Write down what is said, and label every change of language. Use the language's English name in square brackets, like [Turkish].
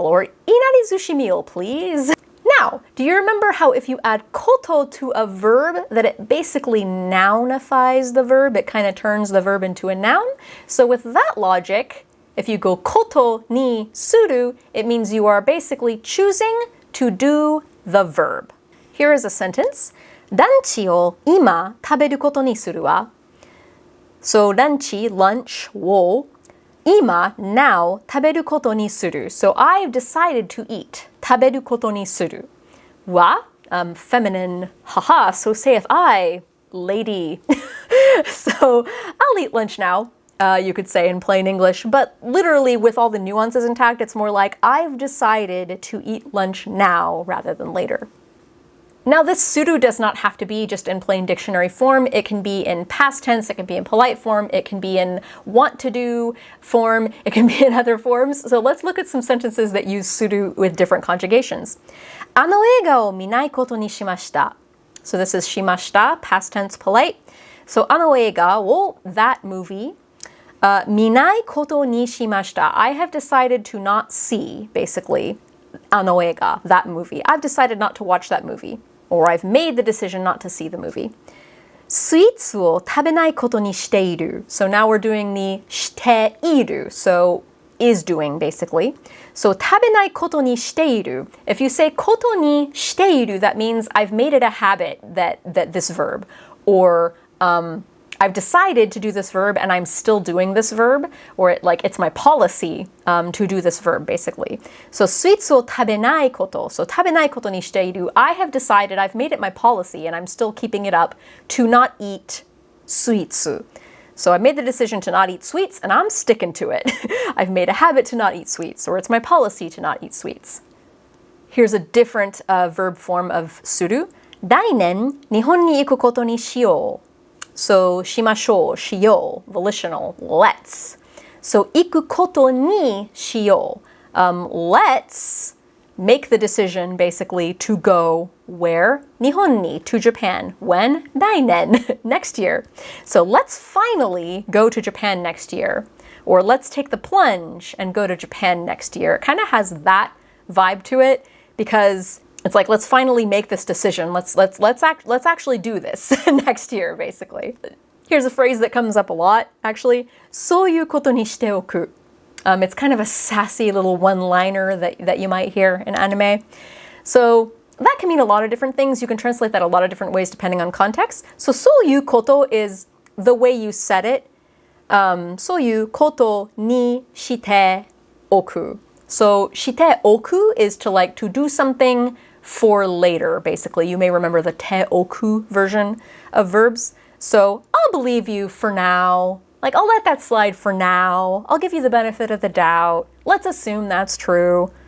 [English] Or inarizushi meal, please. Now, do you remember how if you add koto to a verb, that it basically nounifies the verb? It kind of turns the verb into a noun. So with that logic, if you go [Japanese] koto ni suru, [English] it means you are basically choosing to do the verb. Here is a sentence. [Japanese] ランチを今食べることにするわ.So ランチ, [English] lunch, [Japanese] を今, [English] now, [Japanese] 食べることにする. [English] So I've decided to eat. [Japanese] 食べることにする. [English] Wa, feminine, haha, so saith I, lady. So I'll eat lunch now, you could say in plain English, but literally with all the nuances intact, it's more like I've decided to eat lunch now rather than later. Now, this suru does not have to be just in plain dictionary form. It can be in past tense, it can be in polite form, it can be in want to do form, it can be in other forms. So let's look at some sentences that use suru with different conjugations. [Japanese] あの映画を見ないことにしました. [English] So this is [Japanese] しました, [English] past tense polite. So [Japanese] あの映画を, [English] that movie, [Japanese] 見ないことにしました. [English] I have decided to not see, basically, [Japanese] あの映画, [English] that movie. I've decided not to watch that movie. Or I've made the decision not to see the movie. [Japanese] スイーツを食べないことにしている. [English] So now we're doing the [Japanese] している. [English] So is doing, basically. So [Japanese] 食べないことにしている. [English] If you say [Japanese] ことにしている, [English] that means I've made it a habit that this verb. Or I've decided to do this verb and I'm still doing this verb, or it's my policy to do this verb, basically. [Japanese] So スイーツを食べないこと.So 食べないことにしている. [English] I have decided, I've made it my policy, and I'm still keeping it up, to not eat sweets. So I made the decision to not eat sweets, and I'm sticking to it. I've made a habit to not eat sweets, or it's my policy to not eat sweets. Here's a different verb form of suru. [Japanese] 来年、日本に行くことにしよう.So しましょう, しよう, [English] volitional, let's. [Japanese] So 行くことにしよう. [English] Let's make the decision, basically, to go where? [Japanese] 日本に, [English] to Japan. When? [Japanese] 来年, [English] next year. So let's finally go to Japan next year. Or let's take the plunge and go to Japan next year. It kind of has that vibe to it, because it's like, let's finally make this decision. Let's actually do this next year, basically. Here's a phrase that comes up a lot, actually. [Japanese] そういうことにしておく. [English] It's kind of a sassy little one-liner that you might hear in anime. So that can mean a lot of different things. You can translate that a lot of different ways depending on context. So [Japanese] そういうこと [English] is the way you said it. [Japanese] そういうことにしておく. [English] So [Japanese] しておく [English] is to do something for later, basically. You may remember the [Japanese] te oku [English] version of verbs. So I'll believe you for now. I'll let that slide for now. I'll give you the benefit of the doubt. Let's assume that's true.